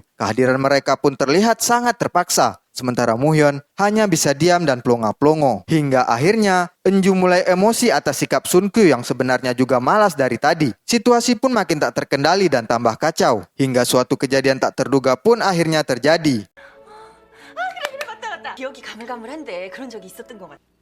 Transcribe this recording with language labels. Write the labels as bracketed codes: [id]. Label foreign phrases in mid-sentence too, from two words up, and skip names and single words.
[id] Kehadiran mereka pun terlihat sangat terpaksa. Sementara Muhyeon hanya bisa diam dan plonga-plongo. Hingga akhirnya, Enju mulai emosi atas sikap Sunkyu yang sebenarnya juga malas dari tadi. Situasi pun makin tak terkendali dan tambah kacau. Hingga suatu kejadian tak terduga pun akhirnya terjadi. [ko] 그래 맞다. 기억이 가물가물한데 그런 적이 있었던 것 같아.